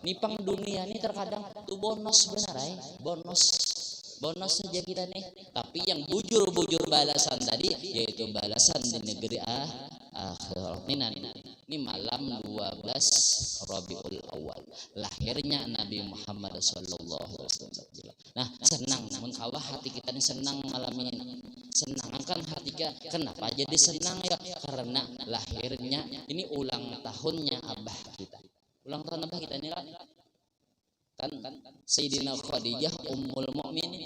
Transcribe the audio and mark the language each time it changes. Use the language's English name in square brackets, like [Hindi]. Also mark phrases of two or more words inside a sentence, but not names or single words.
[Banjar] Nipang dunia ini terkadang tuh bonus benar ya, bonus saja kita nih. Tapi yang bujur balasan tadi yaitu balasan di negeri akhirat. Ini malam 12 Rabiul Awal lahirnya Nabi Muhammad [Arabic] sallallahu alaihi wasallam. [Banjar] Nah, senang namun kawah hati kita ini senang malam ini. Senang kan hati kita. Kenapa jadi senang ya? Karena lahirnya ini ulang tahunnya abah kita. Ulang tahun abah kita ini kan Sayyidina Khadijah Ummul Mukminin.